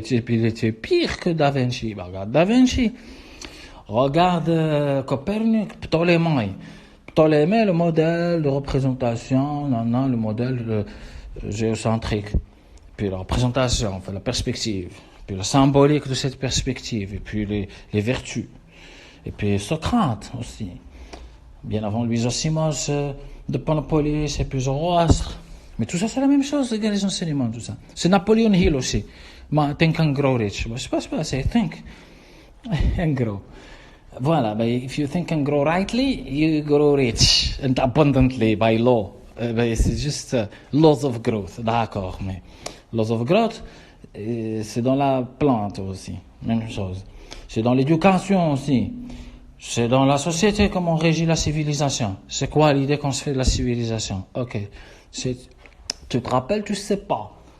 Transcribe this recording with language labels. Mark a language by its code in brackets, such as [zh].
[fr] Il était pire que Da Vinci, regarde Da Vinci, regarde Copernic, Ptolémée, le modèle de représentation, le modèle géocentrique, puis la représentation, enfin la perspective, puis la symbolique de cette perspective, et puis les vertus, et puis Socrate aussi. Bien avant lui, Zosimos de Panopolis, et puis Zoroastre. Mais tout ça, c'est la même chose, les enseignements, tout ça. C'est Napoleon Hill aussi. [en] Think and grow rich. [fr] C'est pas, c'est [en] think and grow. [fr] Voilà, [en] if you think and grow rightly, you grow rich and abundantly by law. [fr] C'est juste [en] laws of growth, [fr] d'accord, mais laws of growth, c'est dans la plante aussi, même chose. C'est dans l'éducation aussi. C'est dans la société, comment on régit la civilisation. C'est quoi l'idée qu'on se fait de la civilisation? Ok, tu te rappelles, tu sais pas.